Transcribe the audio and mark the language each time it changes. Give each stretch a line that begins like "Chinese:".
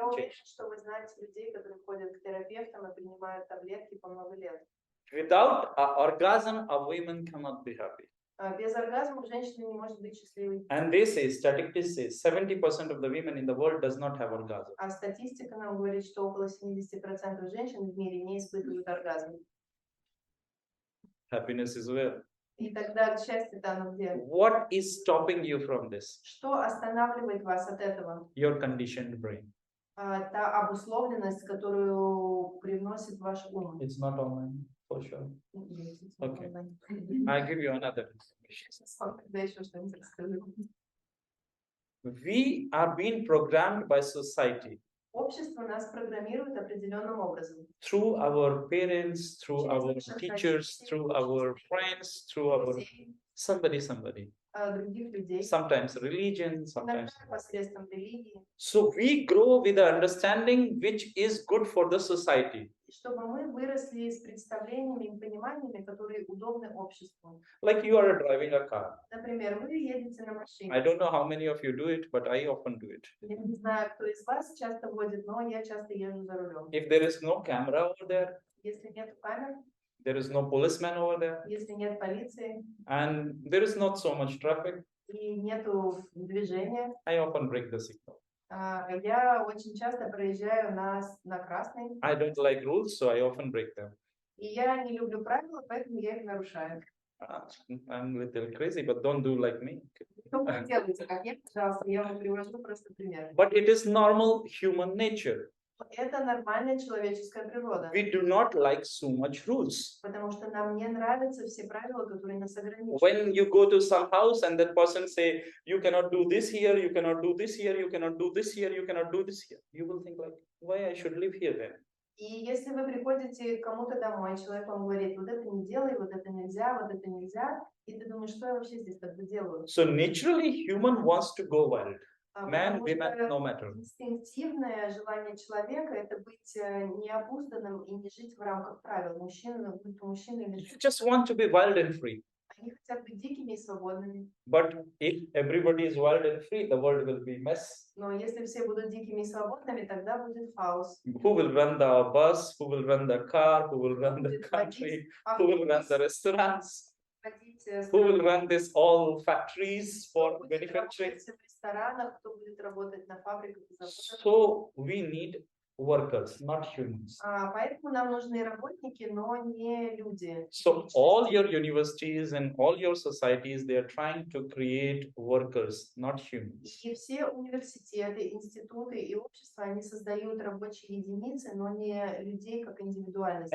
Russian: Я уверена,
English: changed.
Russian: что вы знаете людей, которые ходят к терапевтам и принимают таблетки по много лет.
English: Without orgasm, a woman cannot be happy.
Russian: Без оргазма женщина не может быть счастливой.
English: And they say, statistics say, 70% of the women in the world does not have orgasm.
Russian: А статистика нам говорит, что около 70% женщин в мире не испытывают оргазм.
English: Happiness is where?
Russian: И тогда счастье-то оно где?
English: What is stopping you from this?
Russian: Что останавливает вас от этого?
English: Your conditioned brain.
Russian: Та обусловленность, которую привносит ваш ум.
English: It's not online, for sure. Okay. Okay. I'll give you another information.
Russian: Когда еще что-нибудь расскажу.
English: We are being programmed by society
Russian: Общество нас программирует определенным образом.
English: through our parents, through our
Russian: Через наших
English: teachers,
Russian: родителей,
English: through our friends, through our
Russian: Детей,
English: somebody.
Russian: других людей.
English: Sometimes religion, sometimes.
Russian: Иногда посредством религии.
English: So we grow with the understanding which is good for the society.
Russian: Чтобы мы выросли с представлениями и пониманиями, которые удобны обществу.
English: Like you are driving a car.
Russian: Например, вы едете на
English: I
Russian: машине.
English: don't know how many of you do it, but I often do it.
Russian: Я не знаю, кто из вас часто водит, но я часто езжу за рулем.
English: If there is no camera over there,
Russian: Если нет камер,
English: there is no policeman over there,
Russian: если нет полиции
English: and there is not so much traffic,
Russian: и нету движения,
English: I often break the signal.
Russian: я очень часто проезжаю на красный,
English: I don't like rules, so I often break them.
Russian: и я не люблю правила, поэтому я их нарушаю.
English: I'm a little crazy, but don't do like me.
Russian: Что вы делаете, как я, пожалуйста, я вам привожу просто пример.
English: But it is normal human nature.
Russian: Это нормальная человеческая природа,
English: We do not like so much rules.
Russian: потому что нам не нравятся все правила, которые нас ограничивают.
English: When you go to some house and that person say, you cannot do this here, you cannot do this here, you cannot do this here, you cannot do this here, you will think like, why I should live here then?
Russian: И если вы приходите к кому-то домой, человек вам говорит, вот это не делай, вот это нельзя, и ты думаешь, что я вообще здесь тогда делаю?
English: So naturally, human wants to go wild. Man,
Russian: Потому
English: women,
Russian: что
English: no matter.
Russian: инстинктивное желание человека – это быть необузданным и не жить в рамках правил. Мужчина, будь то мужчина или
English: You
Russian: женщина,
English: just want to be wild and free.
Russian: они хотят быть дикими и свободными.
English: But if everybody is wild and free, the world will be mess.
Russian: Но если все будут дикими и свободными, тогда будет хаос.
English: Who will run the bus? Who will run the car? Who will run the country? Who will run the restaurants? Who will run this all factories for manufacturing?
Russian: В ресторанах, кто будет работать на фабриках и заводах.
English: So we need workers, not humans.
Russian: Поэтому нам нужны работники, но не люди.
English: So all your universities and all your societies, they are trying to create workers, not humans.
Russian: И все университеты, институты и общества, они создают рабочие единицы, но не людей как индивидуальности.